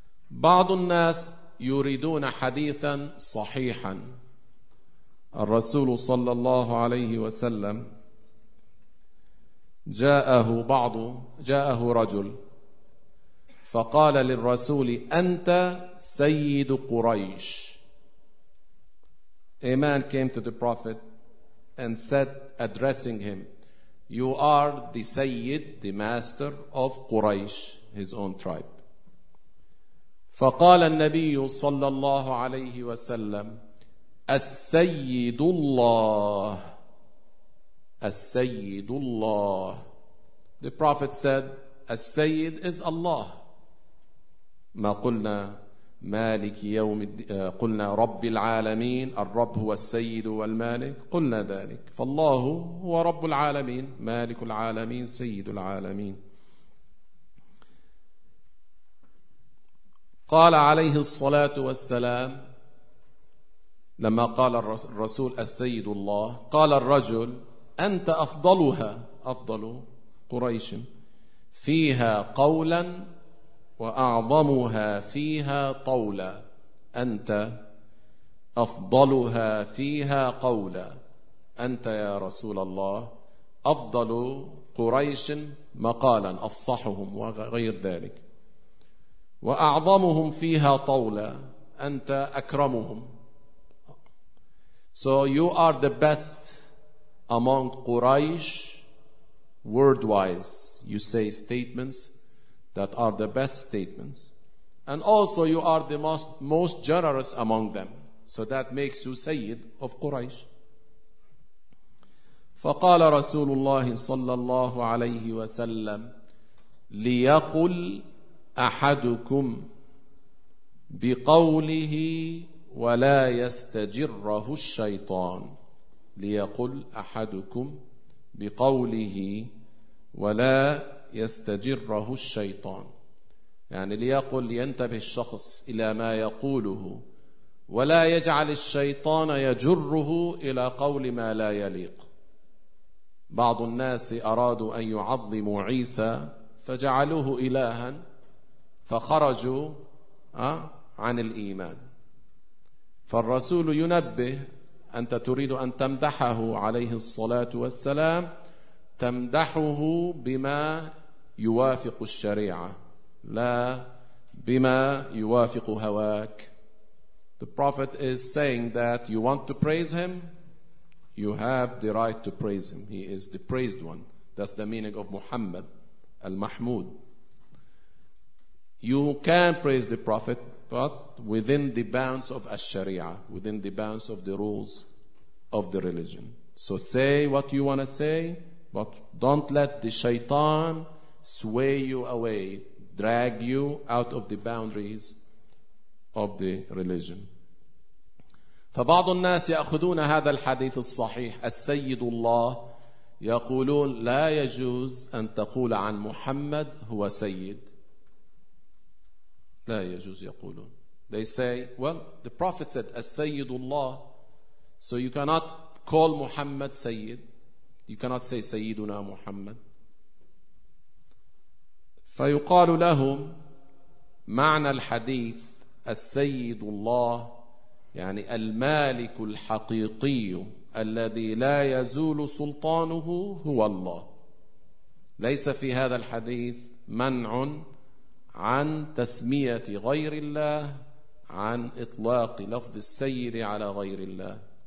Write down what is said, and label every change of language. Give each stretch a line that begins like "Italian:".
Arabic: بعض الناس يريدون حديثا صحيحا، الرسول صلى الله عليه وسلم جاءه رجل فقال للرسول: أنت سيد قريش.
English: A man came to the Prophet and said, addressing him, You are the Sayyid, the master of Quraysh, his own tribe.
Arabic: فقال النبي صلى الله عليه وسلم: السيد الله، السيد الله.
English: The Prophet said, السيد is Allah.
Arabic: ما قلنا مالك يوم قلنا رب العالمين، الرب هو السيد والمالك، قلنا ذلك، فالله هو رب العالمين، مالك العالمين، سيد العالمين. قال عليه الصلاة والسلام لما قال الرسول السيد الله، قال الرجل: أنت أفضلها، أفضل قريش فيها قولا وأعظمها فيها طولا. أنت أفضلها فيها قولا، أنت يا رسول الله أفضل قريش مقالا، أفصحهم وغير ذلك، وأعظمهم فيها طولا، أنت أكرمهم.
English: So you are the best among Quraysh word-wise. You say statements that are the best statements. And also you are the most generous among them. So that makes you Sayyid of Quraysh.
Arabic: فقال رسول الله صلى الله عليه وسلم: ليقل أحدكم بقوله ولا يستجره الشيطان، ليقل أحدكم بقوله ولا يستجره الشيطان، يعني ليقل، ينتبه الشخص إلى ما يقوله ولا يجعل الشيطان يجره إلى قول ما لا يليق. بعض الناس أرادوا أن يعظموا عيسى فجعلوه إلها فخرجوا عن الإيمان، فالرسول ينبه: أنت تريد أن تمدحه عليه الصلاة والسلام، تمدحه بما يوافق الشريعة لا بما يوافق هواك.
English: The Prophet is saying that you want to praise him, you have the right to praise him, he is the praised one. That's the meaning of Muhammad al-Mahmud. You can praise the Prophet, but within the bounds of al-Sharia, within the bounds of the rules of the religion. So say what you want to say, but don't let the shaitan sway you away, drag you out of the boundaries of the religion.
Arabic: فبعض الناس يأخذون هذا الحديث الصحيح السيد الله، يقولون لا يجوز أن تقول عن محمد هو سيد، لا يجوز يقولون.
English: They say, well, the Prophet said,
Arabic: السيد الله.
English: So you cannot call Muhammad سيد. You cannot say
Arabic: سيدنا محمد. فيقال لهم معنى الحديث السيد الله يعني المالك الحقيقي الذي لا يزول سلطانه هو الله. ليس في هذا الحديث منع عن تسمية غير الله، عن إطلاق لفظ السيد على غير الله.